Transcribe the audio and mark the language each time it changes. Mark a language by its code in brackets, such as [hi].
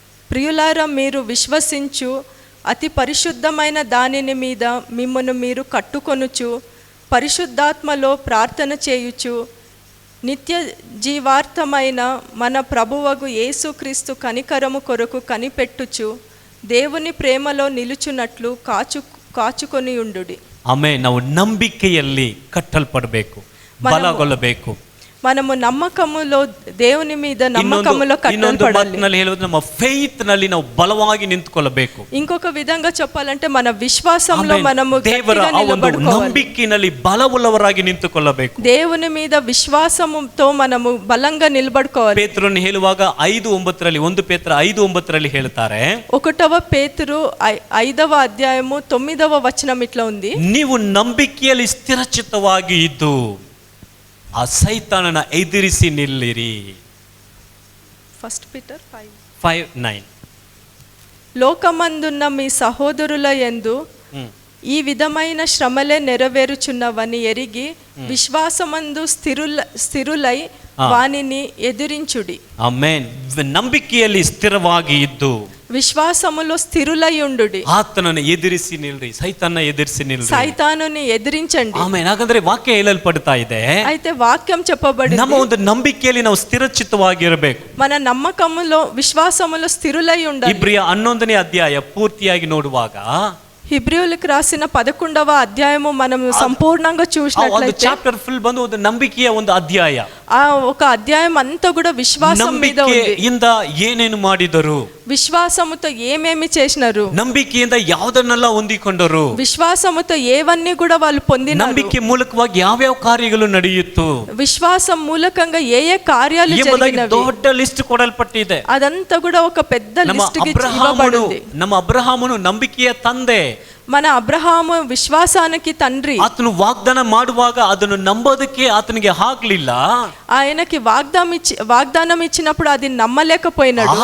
[te] ప్రియులారా, మీరు విశ్వసించు అతి పరిశుద్ధమైన దానిని మీద మిమ్మను మీరు కట్టుకొనుచు, పరిశుద్ధాత్మలో ప్రార్థన చేయుచు, నిత్య జీవార్థమైన మన ప్రభువగు యేసుక్రీస్తు కనికరము కొరకు కనిపెట్టుచు, దేవుని ప్రేమలో నిలుచున్నట్లు కాచుకొని ఉండుడి. [kn] ಆಮೆನ್. ನಾವು ನಂಬಿಕೆಯಲ್ಲಿ ಕಟ್ಟಲ್ಪಡಬೇಕು, ಬಲಗೊಳ್ಳಬೇಕು. [te] మనము నమ్మకములో, దేవుని మీద నమ్మకములో కట్టబడాలి. [kn] ನಮ್ಮ ಫೇತ್ ನಲ್ಲಿ ನಾವು ಬಲವಾಗಿ ನಿಂತುಕೊಳ್ಳಬೇಕು. [te] ఇంకొక విధంగా చెప్పాలంటే మన విశ్వాసంలో మనము గట్టిగా నిలబడుకోవాలి. [kn] ನಂಬಿಕೆಯಲ್ಲಿ ಬಲವುಳ್ಳವರಾಗಿ ನಿಂತುಕೊಳ್ಳಬೇಕು. [te] దేవుని మీద విశ్వాసముతో మనము బలంగా నిలబడుకోవాలి. [kn] ಪೇತ್ರನು ಹೇಳುವಾಗ 5:9 1 ಪೇತ್ರ 5:9 ಹೇಳ್ತಾರೆ, [te] 1వ పేతురు 5వ అధ్యాయము 9వ వచనం ఇట్లా ఉంది, [kn] ನೀವು ನಂಬಿಕೆಯಲ್ಲಿ ಸ್ಥಿರಚಿತ್ತವಾಗಿ ಇದ್ದು ಆ ಸೈತಾನನ ಎದುರಿಸಿ ನಿಲ್ಲಿರಿ. [en] 1 Peter 5:9. [te] లోకమందున్న మీ సహోదరుల యందు ఈ విధమైన శ్రమలే నెరవేరుచున్నవని ఎరిగి విశ్వాసమందు స్థిరులై వానిని ఎదిరించుడి. [kn] ಆಮೆನ್. ನಂಬಿಕೆಯಲ್ಲಿ ಸ್ಥಿರವಾಗಿ ಇದ್ದು [te] విశ్వాసములో స్థిరులై ఉండుడి. [kn] ಆತನನ್ನು ಎದುರಿಸಿ ನಿಲ್ರಿ, ಸೈತಾನನ ಎದುರಿಸಿ ನಿಲ್ರಿ, [te] సైతానుని ఎదిరించండి. [kn] ಆಮೆನ್. ಹಾಗಾದ್ರೆ ವಾಕ್ಯ ಹೇಳಲ್ಪಡ್ತಾ ಇದೆ, [te] అయితే వాక్యం చెప్పబడింది, [kn] ನಮ್ಮ ಒಂದು ನಂಬಿಕೆಯಲ್ಲಿ ನಾವು ಸ್ಥಿರಚಿತ್ತವಾಗಿರಬೇಕು, [te] మన నమ్మకములో విశ్వాసములో స్థిరులై ఉండాలి. [kn] ಇಬ್ರಿಯ 11ನೇ ಅಧ್ಯಾಯ ಪೂರ್ತಿಯಾಗಿ ನೋಡುವಾಗ, [te] ಹಿಬ್ರಿಯುలకు రాసిన 11వ అధ్యాయము మనం సంపూర్ణంగా చూసినట్లయితే [en] chapter full [kn] ಬಂದು ಒಂದು ನಂಬಿಕೆಯ ಒಂದು ಅಧ್ಯಾಯ. [te] ఆ ఒక అధ్యాయం అంతా కూడా విశ్వాసం మీద ఉంది. [kn] ನಂಬಿಕೆಯಿಂದ ಏನೇನು ಮಾಡಿದರು, [te] విశ్వాసముతో ఏమేమి చేసినారు, [kn] ನಂಬಿಕೆಯಿಂದ ಯಾವುದನ್ನೆಲ್ಲ ಹೊಂದಿಕೊಂಡರು, [te] విశ్వాసముతో ఏవన్నీ కూడా వాళ్ళు పొందినారు, [kn] ನಂಬಿಕೆ ಮೂಲಕವಾಗಿ ಯಾವ್ಯಾವ ಕಾರ್ಯಗಳು ನಡೆಯಿತು, [te] విశ్వాసం మూలకంగా ఏ ఏ కార్యాలు [kn] ಎಂಬುದಾಗಿ [te] జరిగినవి, [kn] ದೊಡ್ಡ ಲಿಸ್ಟ್ ಕೊಡಲ್ಪಟ್ಟಿದೆ. [te] అదంతా కూడా ఒక పెద్ద లిస్ట్ ఇవ్వబడింది. [kn] ನಮ್ಮ ಅಬ್ರಹಾಮನು ನಂಬಿಕೆಯ ತಂದೆ, [te] మన అబ్రహాము విశ్వాసానికి తండ్రి. [kn] ಆತನು ವಾಗ್ದಾನ ಮಾಡುವಾಗ ಅದನ್ನು ನಂಬೋದಕ್ಕೆ ಆತನಿಗೆ ಆಗ್ಲಿಲ್ಲ, [te] ఆయనకి వాగ్దానం ఇచ్చినప్పుడు అది నమ్మలేకపోయినాడు.